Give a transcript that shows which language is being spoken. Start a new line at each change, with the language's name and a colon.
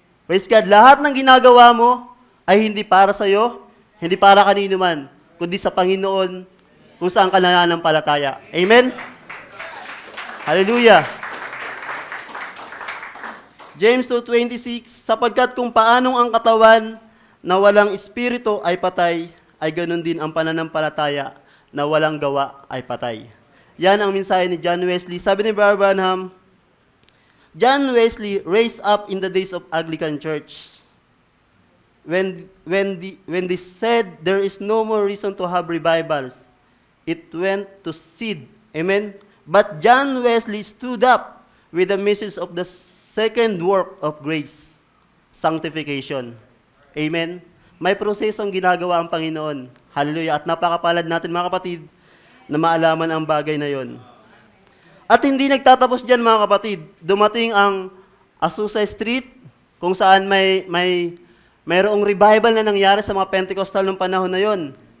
Filipino: Praise God, lahat ng ginagawa mo ay hindi para sa iyo, hindi para kanino man, kundi sa Panginoon kung saan ka nananampalataya. Amen? Hallelujah! James 2:26, sapagkat kung paanong ang katawan na walang espiritu ay patay, ay ganun din ang pananampalataya na walang gawa ay patay. Yan ang mensahe ni John Wesley. Sabi ni Brother Branham,
English: John Wesley raised up in the days of Anglican Church. When they said there is no more reason to have revivals, it went to seed. Amen? But John Wesley stood up with the message of the second work of grace, sanctification.
Filipino: Amen? May prosesong ginagawa ang Panginoon. Hallelujah. At napakapalad natin mga kapatid na maalaman ang bagay na yon. At hindi nagtatapos dyan mga kapatid. Dumating ang Azusa Street kung saan mayroong revival na nangyari sa mga Pentecostal ng panahon na yon.